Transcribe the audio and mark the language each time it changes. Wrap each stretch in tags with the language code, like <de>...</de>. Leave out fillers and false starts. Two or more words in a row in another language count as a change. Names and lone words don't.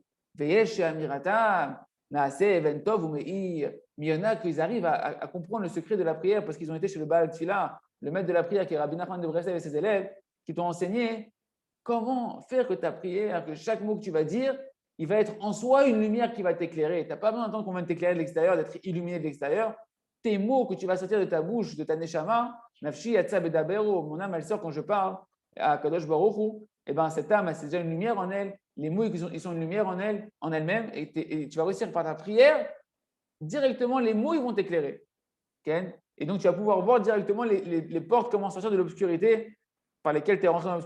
<fr>Mais il y en a qui arrivent à comprendre le secret de la prière parce qu'ils ont été chez le</fr> <he>בעל תפילה,</he> <fr>le maître de la prière qui est Rabbi Nachman de Breslev et ses élèves, qui t'ont enseigné comment faire que ta prière, que chaque mot que tu vas dire, il va être en soi une lumière qui va t'éclairer. Tu n'as pas besoin d'entendre qu'on va t'éclairer de l'extérieur, d'être illuminé de l'extérieur. Tes mots que tu vas sortir de ta bouche, de ta neshama,</fr> <he>נפשי יצאה בדברו,</he> <fr>mon âme elle sort quand je parle à</fr> <he>קדוש ברוך הוא,</he> <fr>et ben cette âme, c'est déjà une lumière en elle. Les mots ils sont une lumière en elle, en elle-même, et tu vas réussir par ta prière directement les mots ils vont t'éclairer. Okay? Et donc tu vas pouvoir voir directement les portes comment sortir de l'obscurité par lesquelles tu es rentré dans l'obscurité.</fr>